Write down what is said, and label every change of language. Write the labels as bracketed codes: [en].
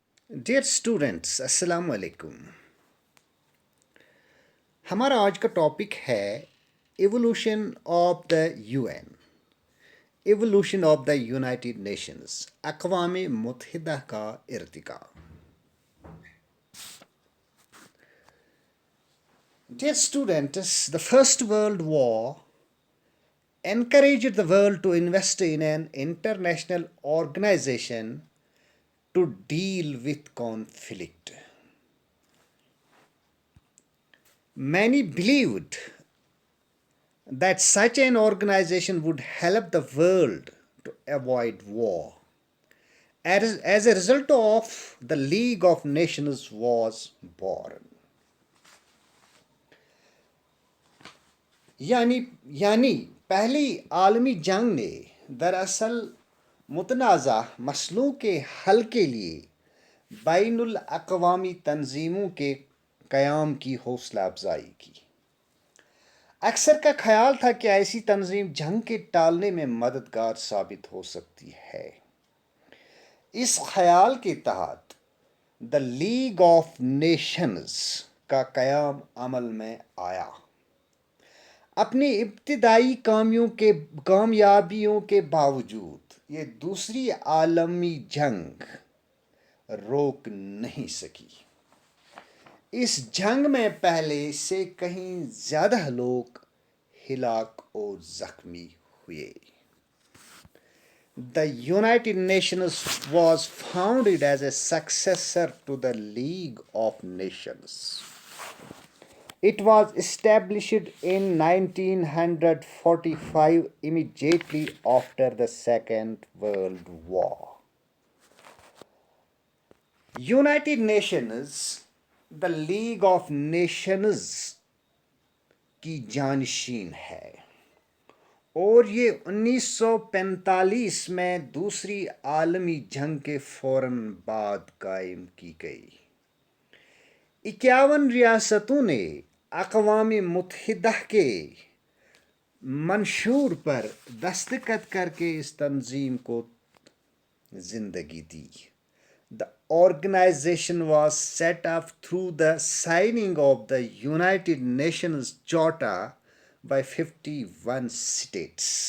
[ur] Dear students السلام علیکم. ہمارا آج کا ٹاپک ہے [en] evolution of the U N, evolution of the united nations, [ur] اقوام متحدہ کا ارتقاء. [en] Dear students, the first world war encouraged the world to invest in an international organization to deal with conflict. Many believed that such an organization would help the world to avoid war. As a result of the League of Nations was born. [ur] یعنی پہلی عالمی جنگ نے دراصل متنازع مسئلوں کے حل کے لیے بین الاقوامی تنظیموں کے قیام کی حوصلہ افزائی کی. اکثر کا خیال تھا کہ ایسی تنظیم جنگ کے ٹالنے میں مددگار ثابت ہو سکتی ہے. اس خیال کے تحت دا لیگ آف نیشنز کا قیام عمل میں آیا. اپنی ابتدائی کامیابیوں کے باوجود یہ دوسری عالمی جنگ روک نہیں سکی. اس جنگ میں پہلے سے کہیں زیادہ لوگ ہلاک اور زخمی ہوئے. [en] The United Nations was founded as a successor to the League of Nations. It was established in 1945 immediately after the Second World War. [ur] United Nations, the League of Nations کی جانشین ہے اور یہ 1945 میں دوسری عالمی جنگ کے فوراً بعد قائم کی گئی. 51 ریاستوں نے اقوام متحدہ کے منشور پر دستخط کر کے اس تنظیم کو زندگی دی. [en] The organization was set up through the signing of the United Nations Charter by 51 states.